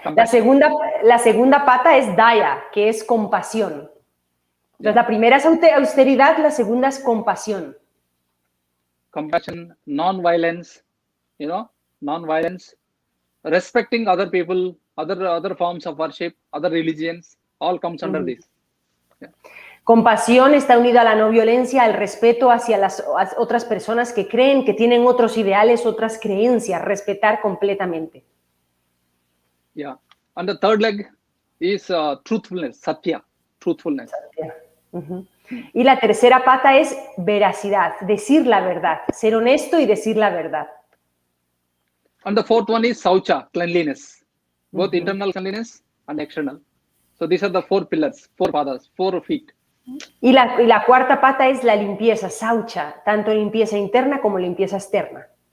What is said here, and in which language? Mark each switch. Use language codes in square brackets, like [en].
[es] La segunda pata es daya, que es compasión. Entonces, la primera es austeridad, la segunda es compasión. [en] Compassion, non-violence, non-violence, respecting other people, other forms of worship, other religions, all comes under this. Yeah. Compasión está unido a la no violencia, al respeto hacia las otras personas que creen, que tienen otros ideales, otras creencias, respetar completamente. Yeah. And the third leg is truthfulness, satya, truthfulness. Satya. [es] Y la tercera pata es veracidad, decir la verdad, ser honesto y decir la verdad. [en] And the fourth one is saucha, cleanliness, both internal cleanliness and external. So these are the four pillars, 4 padas, 4 feet. [es] Y la cuarta pata es la limpieza, saucha, tanto limpieza interna como limpieza externa.